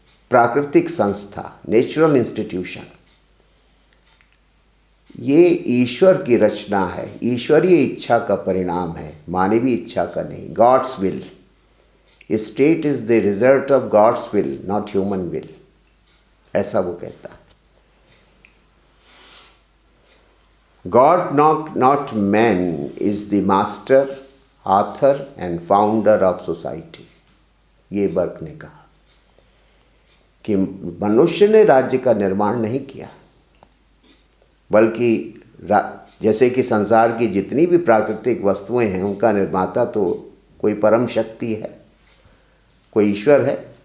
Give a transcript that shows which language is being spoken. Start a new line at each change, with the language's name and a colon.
Hindi: प्राकृतिक संस्था, natural institution, ये ईश्वर की रचना है, ईश्वरीय इच्छा का परिणाम है, मानवीय इच्छा का नहीं।
English: God's will, state is the result of God's will, not human will,
Hindi: ऐसा वो कहता है।
English: God not man is the master, author and founder of society।
Hindi: ये बर्क ने कहा कि मनुष्य ने राज्य का निर्माण नहीं किया, बल्कि जैसे कि संसार की जितनी भी प्राकृतिक वस्तुएं हैं उनका निर्माता तो कोई परम शक्ति है, कोई ईश्वर है।